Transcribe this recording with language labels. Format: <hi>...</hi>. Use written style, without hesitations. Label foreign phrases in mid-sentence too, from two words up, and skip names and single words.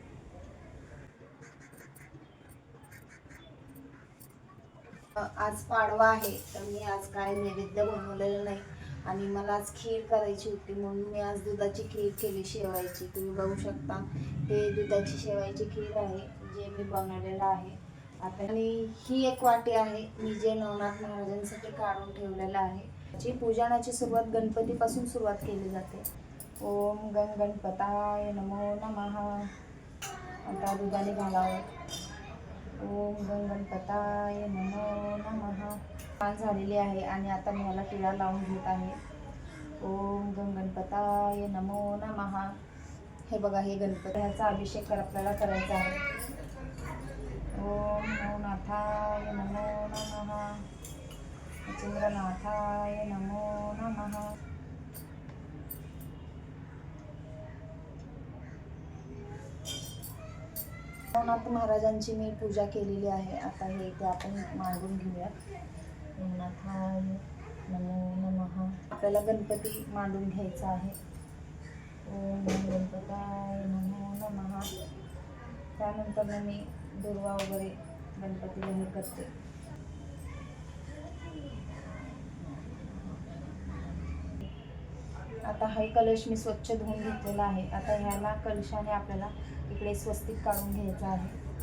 <mr>आज पाडवा आहे, तर मी आज काय नैवेद्य बनवलेलं नाही आणि मला आज खीर करायची होती, म्हणून मी आज दुधाची खीर केली, शेवायची। तुम्ही बघू शकता हे दुधाची शेवायची खीर आहे, जे मी बनवलेलं आहे आता। आणि ही एक वाटी आहे मी जे नवनाथ महाराजांसाठी काढून ठेवलेलं आहे। जी पूजनाची सुरुवात गणपतीपासून सुरुवात केली जाते।</mr> <sa>ओम गण गणपताय नमो नमः।</sa> <mr>आता दुधाने घालावं।</mr> <sa>ओम गण गणपताय नमो नमः।</sa> <mr>छान झालेली आहे आणि आता मी याला टिळा लावून घेत आहे।</mr> <sa>ओम गण गणपताय नमो नमः।</sa> <mr>हे बघा, हे गणपती, ह्याचा अभिषेक आपल्याला करायचा आहे।</mr> <sa>ओम नवनाथाय नमो नमः। चंद्रनाथाय नमो नमः।</sa> <mr>नवनाथ महाराजांची मी पूजा केलेली आहे। आता हे इथे आपण मांडून घेऊया।</mr> <sa>नवनाथाय नमो नमः।</sa> <mr>आपल्याला गणपती मांडून घ्यायचा आहे।</mr> <sa>ओम गणपताय नमो नमः।</sa> <mr>त्यानंतर मी दुर्वा वगैरे गणपतीला हे करते। आता हा कलश मी स्वच्छ धुवून घेतलेला आहे। आता ह्याला कलशाने आपल्याला इकडे स्वस्तिक काढून घ्यायचं आहे।</mr>